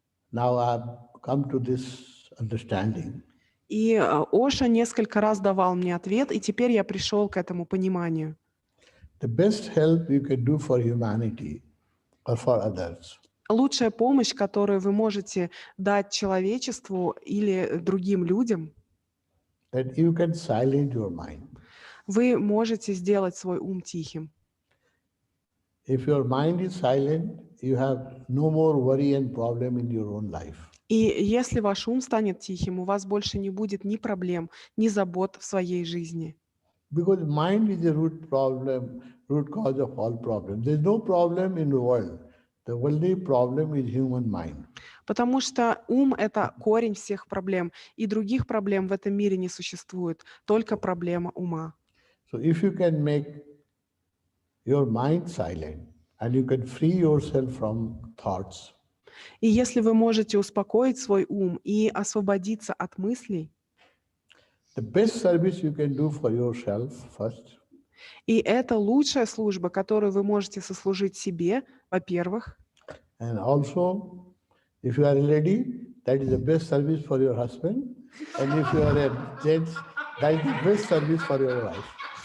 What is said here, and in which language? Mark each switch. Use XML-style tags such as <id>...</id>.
<en>Now I have come to this understanding.</en> <ru>И Оша несколько раз давал мне ответ, и теперь я пришел к этому пониманию.</ru> <en>The best help you can do for humanity or for others</en> <ru>Лучшая помощь, которую вы можете дать человечеству или другим людям,</ru> <en>that you can silence your mind.</en> <ru>вы можете сделать свой ум тихим.</ru> <en>If your mind is silent, you have no more worry and problem in your own life.</en> <ru>И если ваш ум станет тихим, у вас больше не будет ни проблем, ни забот в своей жизни.</ru> <en>Because mind is the root cause of all problems. There is no problem in the world. The only problem is human mind.</en> <ru>Потому что ум — это корень всех проблем, и других проблем в этом мире не существует, только проблема ума.</ru> <en>So if you can make your mind silent and you can free yourself from thoughts,</en> <ru>И если вы можете успокоить свой ум и освободиться от мыслей,</ru> <en>the best service you can do for yourself first,</en> <ru>и это лучшая служба, которую вы можете сослужить себе, во-первых,</ru> <en>and also if you are a lady, that is the best service for your husband, and if you are a gent, that is the best service for your wife.</en>